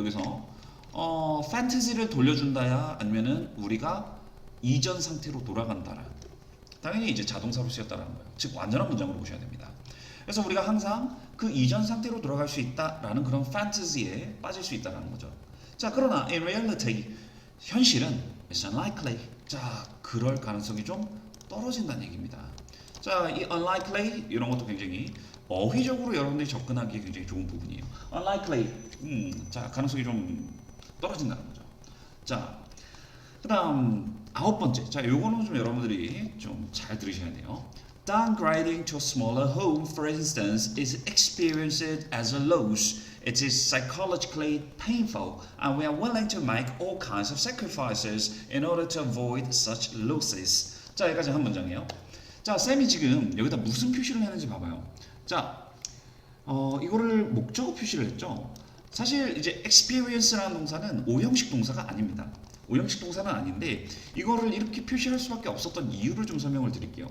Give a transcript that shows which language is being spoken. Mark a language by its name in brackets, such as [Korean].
[Korean] 여기서 판타지를 돌려준다야 아니면은 우리가 이전 상태로 돌아간다라. 당연히 이제 자동사로 쓰였다라는 거예요. 즉 완전한 문장으로 보셔야 됩니다. 그래서 우리가 항상 그 이전 상태로 돌아갈 수 있다라는 그런 판타지에 빠질 수 있다라는 거죠. 자, 그러나 [English] in reality [Korean] 현실은 [English] it's unlikely. [Korean] 자, 그럴 가능성이 좀 떨어진다는 얘기입니다. 자, 이 unlikely 이런 것도 굉장히 어휘적으로 여러분들이 접근하기에 굉장히 좋은 부분이에요. unlikely, 자, 가능성이 좀 떨어진다는 거죠. 자, 그다음 아홉 번째. 자, 요거는 좀 여러분들이 좀 잘 들으셔야 돼요. [English] Downgrading to a smaller home, for instance, is experienced as a loss. It is psychologically painful, and we are willing to make all kinds of sacrifices in order to avoid such losses. [Korean] 자, 여기까지 한 문장이에요. 자, 쌤이 지금 여기다 무슨 표시를 했는지 봐봐요. 자, 이거를 목적어 표시를 했죠. 사실 이제 experience라는 동사는 오형식 동사가 아닙니다. 오형식 동사는 아닌데 이거를 이렇게 표시할 수밖에 없었던 이유를 좀 설명을 드릴게요.